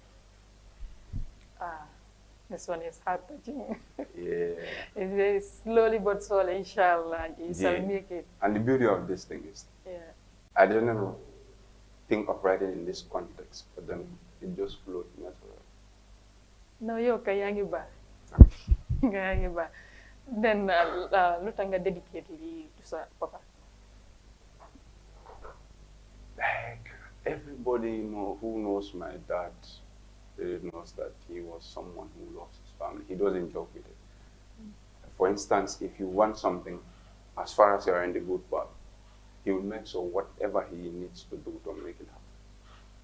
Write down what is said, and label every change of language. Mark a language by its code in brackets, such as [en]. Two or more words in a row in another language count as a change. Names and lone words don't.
[en] This one is heart-touching. Yeah. It's very slowly but surely, inshallah, you shall make it. And the beauty of this thing is, I didn't think of writing in this context, but then it just flowed naturally. No, you're kayangi ba. Kayangi ba. Then, lutanga dedicatedly to sa papa. Like, everybody who knows my dad really knows that he was someone who loves his family. He doesn't joke with it. For instance, if you want something, as far as you're in the good path, he will make sure whatever he needs to do to make it happen.